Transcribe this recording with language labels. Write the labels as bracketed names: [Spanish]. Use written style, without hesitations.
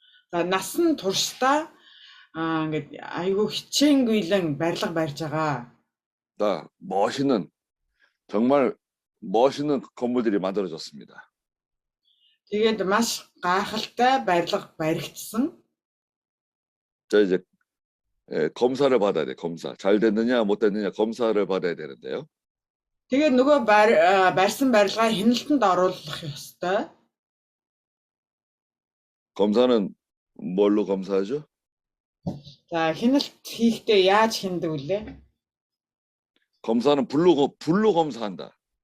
[Mongolian] За насан туршдаа ингээд айгүй хичээнгүйлэн барилга барьж байгаа. [Korean] 다 정말 멋있는 건물들이 만들어졌습니다. [Mongolian] Тэгээд маш гайхалтай барилга баригдсан. [Korean] 자, 이제 검사를 받아야 돼. 검사. 잘 됐느냐 못 됐느냐 검사를 받아야 되는데요. [Mongolian] Тэгээд нөгөө барьсан барилгаа хяналтанд оруулах ёстой. [Korean] 검사는 뭘로 검사하죠? [Mongolian] За хяналт хийхдээ яаж хяндаг вүлээ? [Korean] 검사는 불로 검사한다.